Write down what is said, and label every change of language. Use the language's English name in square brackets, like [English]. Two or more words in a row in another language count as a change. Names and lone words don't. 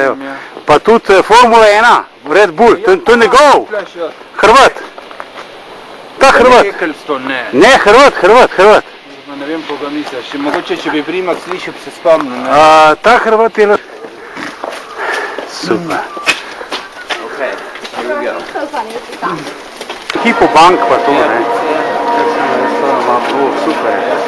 [Slovenian] Pa tudi Formula 1, Red Bull, to je njegov. Hrvat. Ta Hrvat. Ne, Hrvat. Ne vem, koga misliš. Mogoče, če bi Primak slišal, bi se spomnil, ne? Ta Hrvat je... Super. [English] Ok, here we go. [Slovenian] Hipo bank pa to, ne? Super.